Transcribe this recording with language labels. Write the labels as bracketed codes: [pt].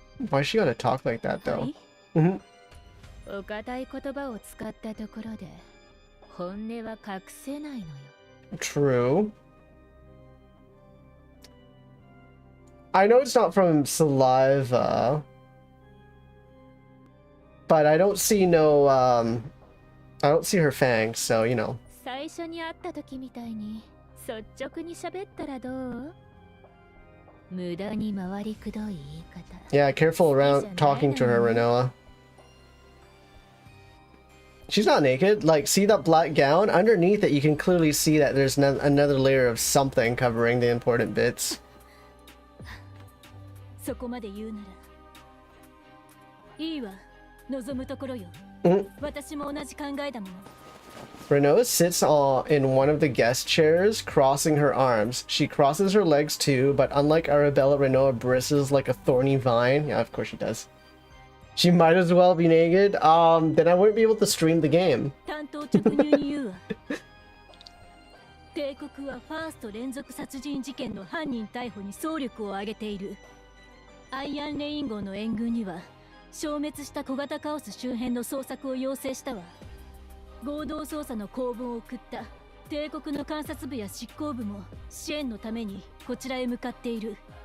[en] Why she gotta talk like that though? [ja] お堅い言葉を使ったところで本音は隠せないのよ。 [en] True. I know it's not from saliva, but I don't see no I don't see her fangs, so you know. [ja] 最初に会った時みたいに率直に喋ったらどう？無駄に回りくどい言い方。 [en] Yeah, careful around talking to her, Renoa. She's not naked. Like, see that black gown? Underneath it, you can clearly see that there's another layer of something covering the important bits. [ja] そこまで言うならいいわ、望むところよ。私も同じ考えだもの。 [en] Renault sits in one of the guest chairs, crossing her arms. She crosses her legs too, but unlike Arabella, Renault bristles like a thorny vine. Yeah, of course she does. She might as well be naked. Then I wouldn't be able to stream the game. [ja] 担当直入に言うわ。帝国はファースト連続殺人事件の犯人逮捕に総力を挙げている。アイアンレイン号の援軍には消滅した小型カオス周辺の捜索を要請したわ。合同捜査の公文を送った帝国の観察部や執行部も支援のためにこちらへ向かっている。